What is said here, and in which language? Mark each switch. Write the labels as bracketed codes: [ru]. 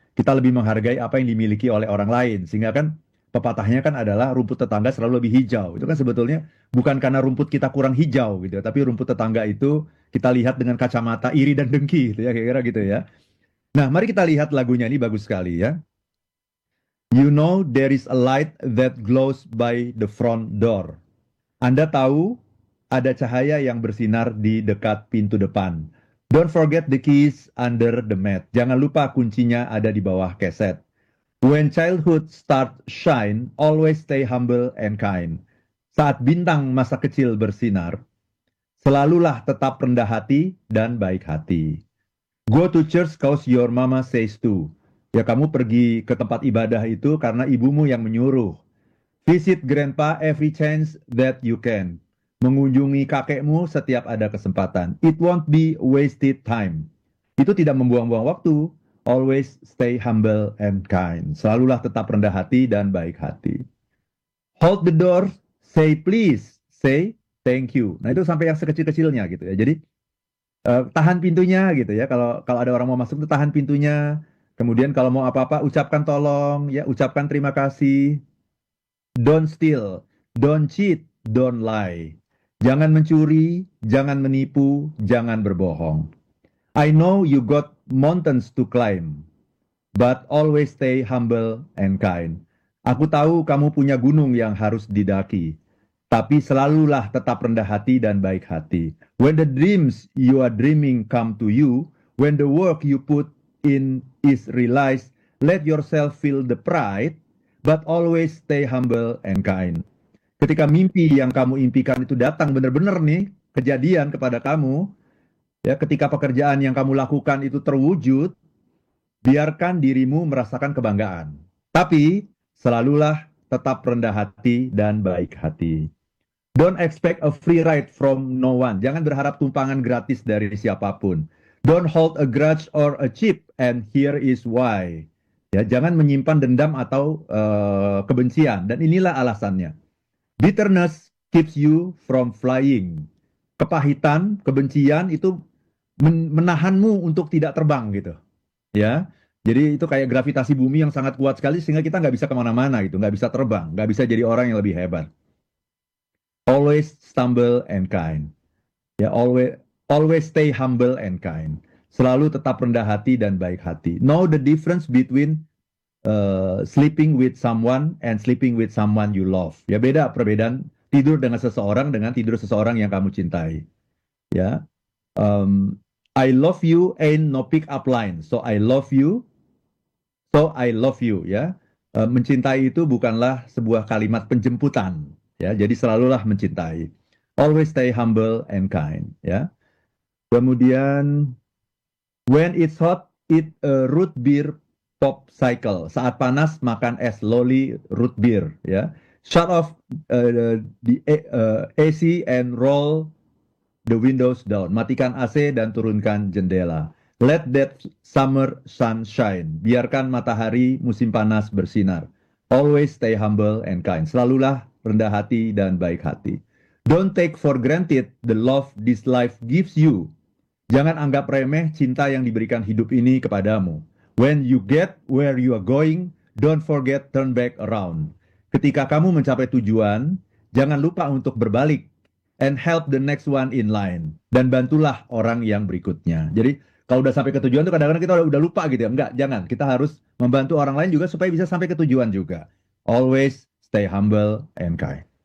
[id] Kita lebih menghargai apa yang dimiliki oleh orang lain, sehingga kan pepatahnya kan adalah rumput tetangga selalu lebih hijau. Itu kan sebetulnya bukan karena rumput kita kurang hijau gitu ya, tapi rumput tetangga itu kita lihat dengan kacamata iri dan dengki gitu ya, kira-kira gitu ya. Nah, mari kita lihat lagunya, ini bagus sekali ya. [en] You know there is a light that glows by the front door. [id] Anda tahu ada cahaya yang bersinar di dekat pintu depan. [en] Don't forget the keys under the mat. [id] Jangan lupa kuncinya ada di bawah keset. [en] When childhood start shine, always stay humble and kind. [id] Saat bintang masa kecil bersinar, selalulah tetap rendah hati dan baik hati. [en] Go to church cause your mama says to. [id] Ya, kamu pergi ke tempat ibadah itu karena ibumu yang menyuruh. [en] Visit grandpa every chance that you can. [id] Mengunjungi kakekmu setiap ada kesempatan. [en] It won't be wasted time. [id] Itu tidak membuang-buang waktu. [en] Always stay humble and kind. [id] Selalulah tetap rendah hati dan baik hati. [en] Hold the door. Say please. Say thank you. [id] Nah, itu sampai yang sekecil-kecilnya gitu ya. Jadi tahan pintunya gitu ya. Kalau kalau ada orang mau masuk tuh tahan pintunya. Kemudian kalau mau apa-apa ucapkan tolong ya, ucapkan terima kasih. [en] Don't steal, don't cheat, don't lie. [id] Jangan mencuri, jangan menipu, jangan berbohong. [en] I know you got mountains to climb, but always stay humble and kind. [id] Aku tahu kamu punya gunung yang harus didaki, tapi selalulah tetap rendah hati dan baik hati. [en] When the dreams you are dreaming come to you, when the work you put in is realized, let yourself feel the pride, but always stay humble and kind. [id] Ketika mimpi yang kamu impikan itu datang benar-benar nih, kejadian kepada kamu, ya ketika pekerjaan yang kamu lakukan itu terwujud, biarkan dirimu merasakan kebanggaan. Tapi selalulah tetap rendah hati dan baik hati. [en] Don't expect a free ride from no one. [id] Jangan berharap tumpangan gratis dari siapapun. [en] Don't hold a grudge or a chip, and here is why. [id] Ya, jangan menyimpan dendam atau kebencian, dan inilah alasannya. [en] Bitterness keeps you from flying. [id] Kepahitan, kebencian itu menahanmu untuk tidak terbang gitu. Ya, jadi itu kayak gravitasi bumi yang sangat kuat sekali sehingga kita nggak bisa kemana-mana gitu, nggak bisa terbang, nggak bisa jadi orang yang lebih hebat. [en] Always stumble and kind. [id] Ya, [en] always stay humble and kind. [id] Selalu tetap rendah hati dan baik hati. [en] Know the difference between sleeping with someone and sleeping with someone you love. [id] Ya, beda perbedaan tidur dengan seseorang dengan tidur seseorang yang kamu cintai. [en] Ya, I love you ain't no pick up line. So I love you. So I love you. [id] Ya, mencintai itu bukanlah sebuah kalimat penjemputan. Ya, jadi selalulah mencintai. [en] Always stay humble and kind. Ya. Kemudian, when it's hot, eat a root beer pop cycle. [id] Saat panas, makan es loli root beer. Ya. [en] Shut off the AC and roll the windows down. [id] Matikan AC dan turunkan jendela. [en] Let that summer sun shine. [id] Biarkan matahari musim panas bersinar. [en] Always stay humble and kind. [id] Selalulah rendah hati dan baik hati. [en] Don't take for granted the love this life gives you. [id] Jangan anggap remeh cinta yang diberikan hidup ini kepadamu. [en] When you get where you are going, don't forget turn back around. [id] Ketika kamu mencapai tujuan, jangan lupa untuk berbalik [en] and help the next one in line. [id] Dan bantulah orang yang berikutnya. Jadi kalau udah sampai ke tujuan tuh kadang-kadang kita udah lupa gitu ya. Enggak, jangan. Kita harus membantu orang lain juga supaya bisa sampai ke tujuan juga. [en] Always stay humble and kind.